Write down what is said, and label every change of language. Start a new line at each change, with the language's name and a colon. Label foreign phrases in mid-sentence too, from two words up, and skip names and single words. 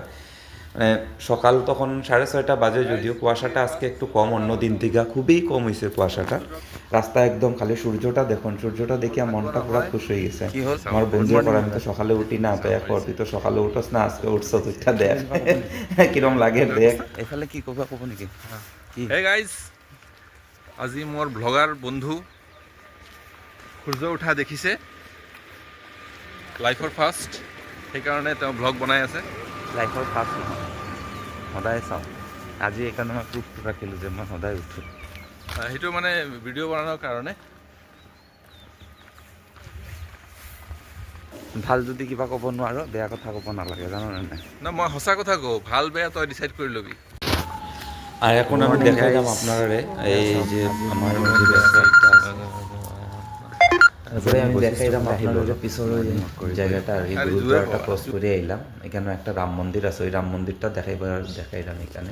Bangla: মানে সকাল তখন 6:30 বাজে, যদিও কুয়াশাটা আজকে একটু কম, অন্য দিন থেকে খুবই কম হয়েছে কুয়াশাটা। রাস্তা একদম খালি, সূর্যটা দেখুন, সূর্যটা দেখে মনটা পুরো খুশ হয়ে গেছে। আমার বন্ধু করে আমি তো সকালে উঠি না, তো এখন তুই তো সকালে উঠোস না, আজকে উঠছ, তুইটা দেখ কিরম লাগে দেখ। এফালে কি কবা কব নাকি?
English: hey guys,
Assamese: আজি মোৰ ব্লগাৰ বন্ধু সূৰ্য উঠা দেখিছে
English: lifeৰ first,
Assamese: সেইকাৰণে তেওঁ ব্লগ বনাই আছে।
English: lifeৰ first
Assamese: নহয়, সদায় চাওঁ। আজি এইকাৰণে মই প্ৰুফটো ৰাখিলোঁ যে মই সদায় উঠোঁ। সেইটো মানে ভিডিঅ' বনাবৰ কাৰণে। ভাল যদি কিবা ক'ব নোৱাৰো, বেয়া কথা ক'ব নালাগে, জানোনে নাই? না, মই সঁচা কথা কওঁ, ভাল বেয়া তই ডিচাইড কৰি ল'বি।
Bangla: আর এখন আমি দেখাইলাম আপনারে এই যে আমার তারপরে আমি দেখাইলাম আপনাদের পিছনে জায়গাটা আর কি, গুরুদ্বারটা ক্রস করে আইলাম। এখানে একটা রাম মন্দির আছে, ওই রাম মন্দিরটা দেখাইলাম এখানে।